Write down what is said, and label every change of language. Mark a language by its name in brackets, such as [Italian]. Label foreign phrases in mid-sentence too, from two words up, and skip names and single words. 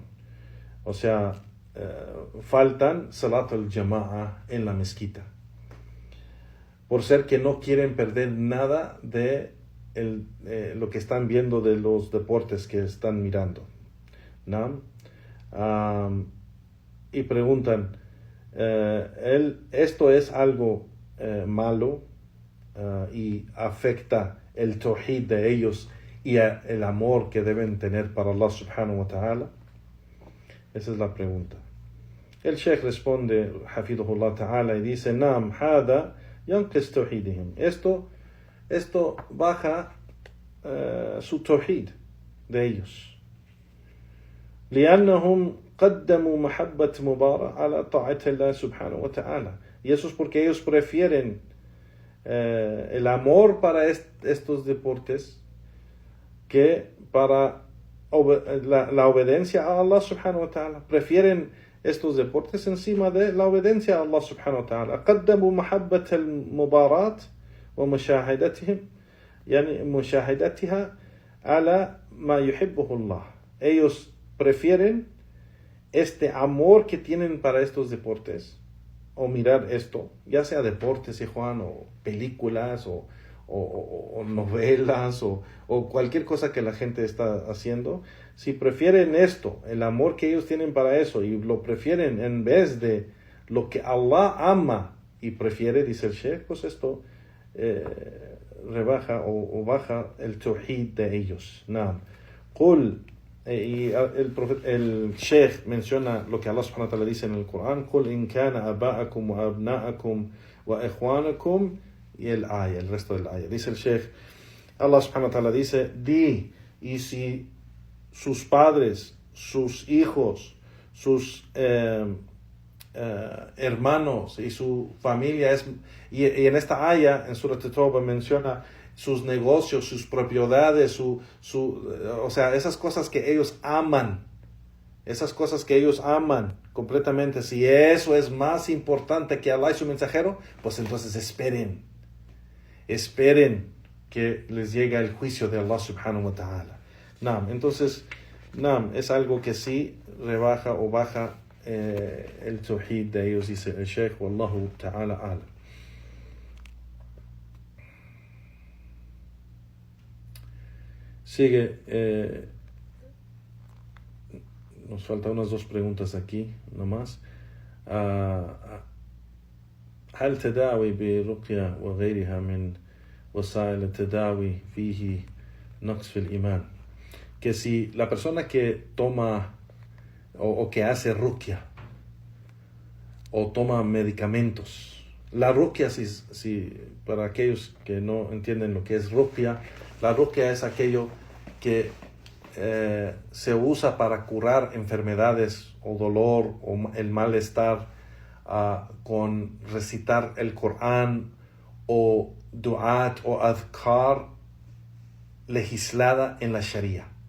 [Spanish] O sea, faltan [Arabic] صلاة الجماعة [Spanish] en la mezquita, por ser que no quieren perder nada de lo que están viendo de los deportes que están mirando, ¿no? Y preguntan, ¿esto es algo malo y afecta el tawhid de ellos y el amor que deben tener para Allah [Arabic] سبحانه وتعالى? [Spanish] Esa es la pregunta. El Sheikh responde, [Arabic] حفظه الله تعالى, [Spanish] y dice, [Arabic] نعم، هذا ينقص توحيدهم. [Spanish] Esto baja su tawhid de ellos. [Arabic] لأنهم قدموا محبة مباراة على طاعة الله سبحانه وتعالى. [Spanish] Y eso es porque ellos prefieren el amor para estos deportes que para la obediencia a Allah [Arabic] سبحانه وتعالى. [Spanish] Prefieren estos deportes encima de la obediencia a Allah [Arabic] سبحانه وتعالى. قدموا محبة المباراة ومشاهدتهم يعني مشاهدتها على ما يحبه الله. [Spanish] Ellos prefieren este amor que tienen para estos deportes o mirar esto, ya sea deportes, Juan, o películas o novelas o cualquier cosa que la gente está haciendo. Si prefieren esto, el amor que ellos tienen para eso, y lo prefieren en vez de lo que Allah ama y prefiere, dice el Sheikh, pues esto rebaja o baja el tawhid de ellos. [Arabic] نعم. قل, [Spanish] y el Sheikh menciona lo que Allah [Arabic] سبحانه وتعالى [Spanish] dice en el Corán: [Arabic] قل إن كان آباؤكم وأبناؤكم وإخوانكم, [Spanish] y el resto del ayah. Dice el Sheikh, Allah [Arabic] سبحانه وتعالى [Spanish] dice, di, y si sus padres, sus hijos, sus hermanos y su familia y en esta ayah, en Surat At-Tawbah, menciona sus negocios, sus propiedades, o sea, esas cosas que ellos aman, completamente. Si eso es más importante que Allah y su mensajero, pues entonces esperen que les llegue el juicio de Allah [Arabic] سبحانه وتعالى. [Spanish] Entonces, es algo que sí rebaja o baja el tawhid de ellos, dice el Sheikh, [Arabic] والله تعالى أعلم. [Spanish] Sigue, nos faltan unas 2 preguntas aquí nomás. [Arabic] هل تداوي برقية وغيرها من وسائل التداوي فيه نقص في الإيمان? [Spanish] Que si la persona que toma o que hace ruqya o toma medicamentos, la ruqya, si para aquellos que no entienden lo que es ruqya, la ruqya es aquello que se usa para curar enfermedades o dolor o el malestar con recitar el Corán o du'at o adhkar legislada en la Sharia.